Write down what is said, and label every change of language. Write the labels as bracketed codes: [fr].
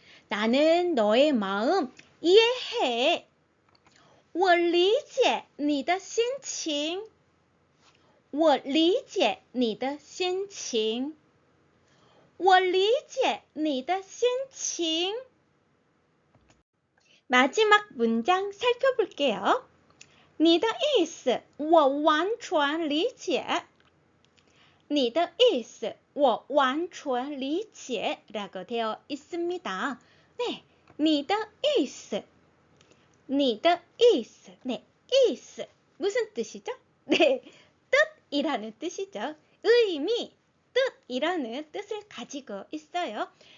[ko] 나는 너의 마음 이해해. [zh] 我理解你的心情。我理解你的心情。我理解你的心情。 [ko] 마지막 문장 살펴볼게요. [zh] 你的意思我完全理解。你的意思我完全理解 [ko] 라고 되어 있습니다. 네, [zh] 你的意思你的意思 [ko] 네, 意思 무슨 뜻이죠? 네, 뜻이라는 뜻이죠. 의미, 뜻이라는 뜻을 가지고 있어요.